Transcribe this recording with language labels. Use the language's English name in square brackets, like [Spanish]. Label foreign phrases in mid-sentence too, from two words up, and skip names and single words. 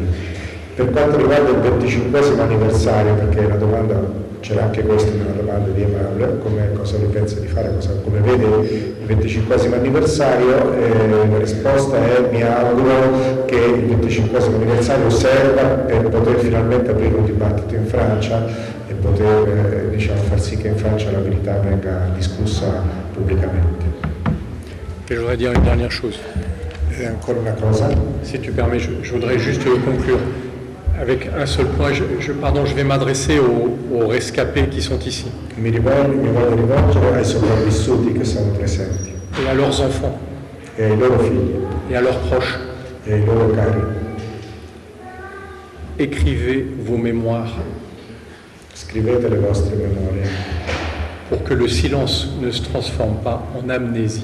[Italian] Per quanto riguarda il 25° anniversario, perché la domanda c'era anche questa nella domanda di Emanuele, cosa ne pensa di fare, come vede il 25° anniversario, la risposta è: mi auguro che il 25° anniversario serva per poter finalmente aprire un dibattito in Francia e poter far sì che in Francia la verità venga discussa pubblicamente. [French] Et je voudrais dire une dernière chose. [Italian] E ancora una cosa. [French] Si tu permets, je voudrais juste conclure avec un seul point. Je vais m'adresser aux rescapés qui sont ici. [Italian] Mi voglio rivolgere ai sopravvissuti che sono presenti. [French] Et à leurs enfants. [Italian] E ai loro figli. [French] Et à leurs proches. [Italian] E ai loro cari. [French] Écrivez vos mémoires. [Italian] Scrivete le vostre memorie. [French] Pour que le silence ne se transforme pas en amnésie.